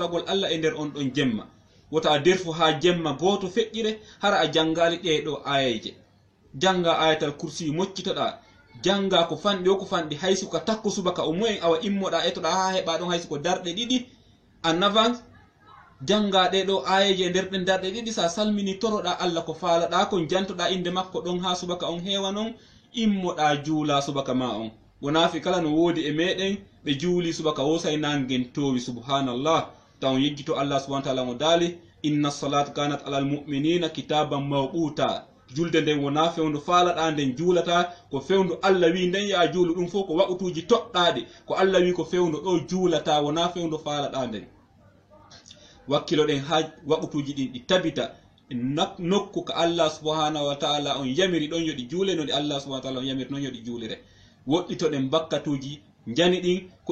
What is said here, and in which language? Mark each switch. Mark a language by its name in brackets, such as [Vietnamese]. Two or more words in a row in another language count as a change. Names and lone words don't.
[Fula] toragol Allah e nder on ɗon jemma wota a derfu ha jemma goto feƴƴire hara a jangali ɗeɗo ayaje janga [Arabic] آية الكرسي [Fula] moccitoɗa janga ko fanɗi o ko fanɗi haysi ko takko subaka o mu'en awa immoɗa etoɗa ha heɓa ɗon haysi ko darɗe ɗiɗi [French] en avance [Fula] janga ɗeɗo ayaje nder ɗen darɗe ɗiɗi sa salmini toroɗa Allah ko faalaɗa ko jantoɗa inde makko ɗon ha subaka on heewa non immoɗa juula subaka ma on wonafi kala no woodi e meɗen ɓe juuli subaka wosay nangen towi subhanallah taw yeggito [Arabic] الله سبحانه وتعالى [Fula] mo daali [Arabic] إن الصلاة كانت على المؤمنين كتابا موقوتا [Fula] julde nden wona fewndo faalaɗa nden juulata ko fewndo Allah wi nden ya juulu ɗum fof ko waɓutuji toɗɗaɗi ko Allah wi ko fewndo ɗo juulata wona fewndo faalaɗa nden wakkilo ɗen ha waɓutuji ɗin ɗi tabita nokku ko [Arabic] الله سبحانه وتعالى [Fula] on yamiri ɗon yoɗi juule no ɗi [Arabic] الله سبحانه وتعالى [Fula] on yamiri non yoɗi juulire woɗɗitoɗen bakkatuji jani ɗin ko